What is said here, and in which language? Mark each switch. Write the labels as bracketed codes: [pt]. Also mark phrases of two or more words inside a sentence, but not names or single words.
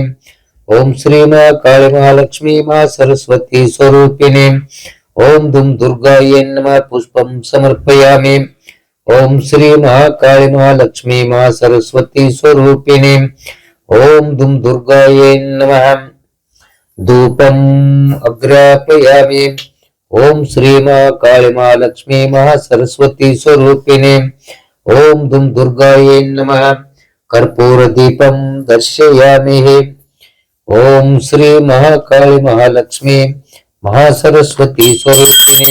[sa] ओम श्री महाकाली महालक्ष्मी महासरस्वती स्वरूपिणे ओम दुम दुर्गायै नमः। पुष्पं समर्पयामि। ओम श्री महाकाली महालक्ष्मी महासरस्वती स्वरूपिणे ओम दुम दुर्गायै नमः। ಧೂಪಂ ಅಗ್ರಾಪಯಾಮಿ. ಓಂ ಶ್ರೀ ಮಹಾಕಾಳಿ ಮಹಾಲಕ್ಷ್ಮೀ ಮಹಾಸರಸ್ವತಿ ಸ್ವರೂಪಿಣಿ. ಓಂ ದುಂ ದುರ್ಗಾಯೇ ನಮಃ. ಕರ್ಪೂರ ದೀಪಂ ದರ್ಶಯಾಮಿ. ಓಂ ಶ್ರೀ ಮಹಾಕಾಳಿ ಮಹಾಲಕ್ಷ್ಮೀ ಮಹಾಸರಸ್ವತಿ ಸ್ವರೂಪಿಣಿ.